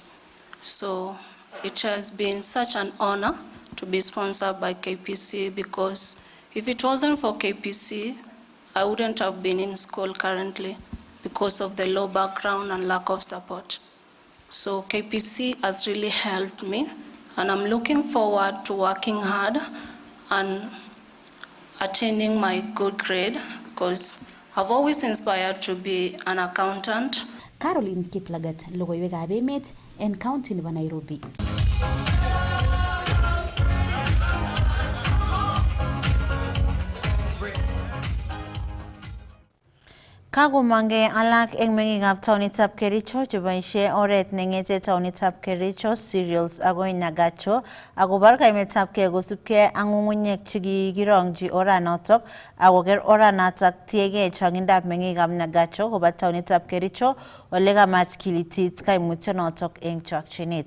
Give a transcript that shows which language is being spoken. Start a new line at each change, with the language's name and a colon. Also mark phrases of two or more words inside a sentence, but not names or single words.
English: So it has been such an honor to be sponsored by KPC, because if it wasn't for KPC, I wouldn't have been in school currently because of the low background and lack of support. So KPC has really helped me, and I'm looking forward to working hard and attaining my good grade, because I've always inspired to be an accountant.
Kalenjin: Caroline Kiplagat, logoiwekab emet en county nebo Nairobi. Kagomange alak eng mengikab taonitab Kericho cheboisie oret nengete taonitab Kericho cereals agoi Nagacho akobar kaimetabkei kosubkei ak ng'ung'unyek chekikirongji oranotok akoker oranatak tiegei chongindab mengikab Nagacho koba taonitab Kericho ole kamach kilitit kaimutyonotok eng chokchinet.